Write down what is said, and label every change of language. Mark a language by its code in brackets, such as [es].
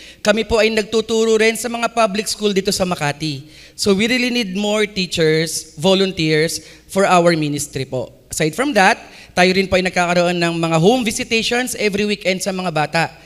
[tl] Kami po ay nagtuturo rin sa mga public school dito sa Makati. [en] So we really need more teachers, volunteers for our ministry po. Aside from that, [tl] tayo rin po ay nagkakaroon ng mga [en] home visitations every weekend [tl] sa mga bata.